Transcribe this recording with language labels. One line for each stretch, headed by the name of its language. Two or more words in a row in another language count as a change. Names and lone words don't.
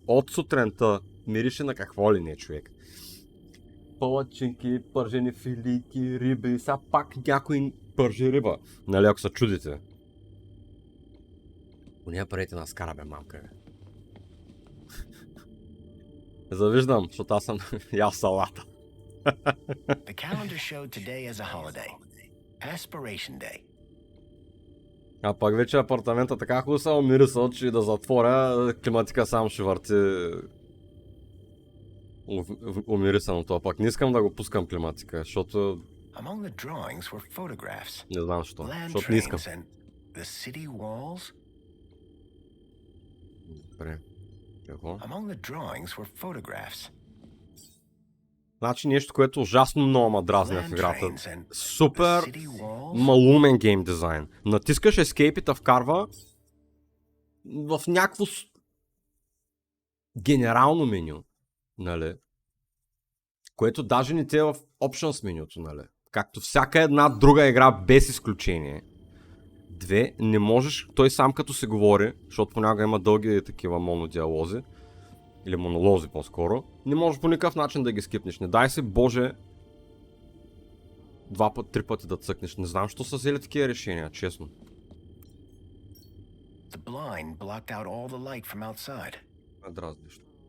Bulgarian: От сутринта мирише на какво ли не, човек. Палачинки, пържени филийки, риби, сега пак някой пържи риба. Нали, ако се чудите. Поне правете на скара, бе, мамка, бе. Завиждам, защото аз съм ял салата.
English: The calendar showed today as a holiday. Aspiration Day.
Bulgarian: А пак вече апартамента така хубаво са умирисал, че да затворя, климатика сам ще върти умирисаното. Пак не искам да го пускам климатика, защото...
English: Among the drawings were photographs.
Bulgarian: Не знам защо,
English: Land
Bulgarian: защото не искам.
English: trains and the city walls.
Bulgarian: Добре. Какво?
English: Among the drawings were photographs.
Bulgarian: Значи нещо, което ужасно много ма дразня в играта.
English: Land trains and
Bulgarian: Супер
English: the city walls.
Bulgarian: малумен
English: game design.
Bulgarian: Натискаш Escape и те вкарва в някакво генерално меню, нали? Което даже не те е в Options менюто, нали? Както всяка една друга игра без изключение. Две, не можеш, той сам като се говори, защото понякога има дълги такива монодиалози, или монолози по-скоро, не можеш по никакъв начин да ги скипнеш. Не дай се, Боже, 2-3 пъти да цъкнеш. Не знам, що са взели такива решения, честно.
English: The blind blocked out all the light from outside.
Bulgarian: Дразнещо.